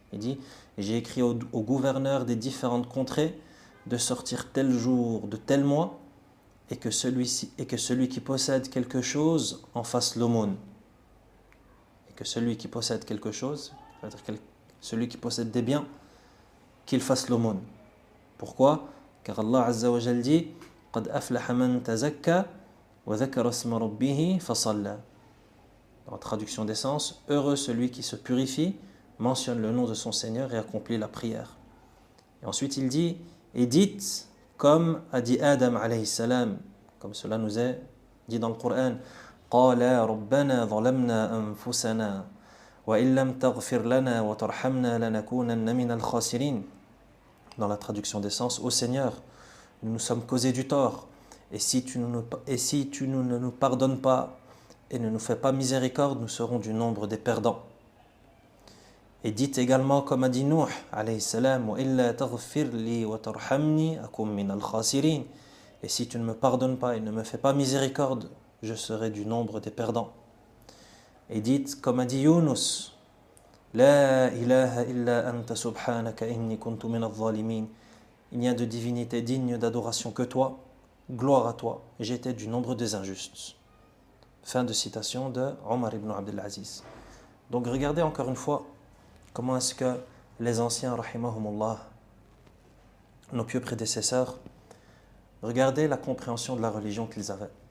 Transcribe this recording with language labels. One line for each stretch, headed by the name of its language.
French: Il dit, j'ai écrit aux gouverneurs des différentes contrées de sortir tel jour de tel mois et que celui qui possède quelque chose en fasse l'aumône. Et que celui qui possède quelque chose, c'est-à-dire celui qui possède des biens, qu'il fasse l'aumône. Pourquoi? Car Allah Azza wa Jal dit
Arabic: قَدْ أَفْلَحَ مَنْ تَزَكَّى وَذَكَرَ اسْمَ رَبِّهِ فَصَلَّى.
French: Dans la traduction des sens, heureux celui qui se purifie, mentionne le nom de son Seigneur et accomplit la prière. Et ensuite il dit, et dites comme a dit Adam alayhi salam, comme cela nous est dit dans le Coran,
Arabic: قَالَا رَبَّنَا ظَلَمْنَا أَنفُسَنَا وَإِن لَمْ تَغْفِرْ لَنَا وَتَرْحَمْنَا لَنَكُونَنَّ مِنَ الْخَاسِرِينَ.
French: Dans la traduction des sens, ô Seigneur, nous nous sommes causés du tort, et si tu ne nous pardonnes pas et ne nous fais pas miséricorde, nous serons du nombre des perdants. Et dites également comme a dit Nuh alayhi salam,
Arabic: وَإِلَّا تَغْفِرْ لِي وَتَرْحَمْنِي أَكُنْ مِنَ الْخَاسِرِينَ.
French: Et si tu ne me pardonnes pas et ne me fais pas miséricorde, je serai du nombre des perdants. Et dites comme a dit
Arabic: Yunus, لا إله إلا أنت سبحانك إني كنت من الظالمين.
French: il n'y a de divinité digne d'adoration que toi, gloire à toi, et j'étais du nombre des injustes. Fin de citation de Omar ibn Abdel Aziz. Donc regardez encore une fois comment est-ce que les anciens, rahimahumullah, nos pieux prédécesseurs, regardez la compréhension de la religion qu'ils avaient.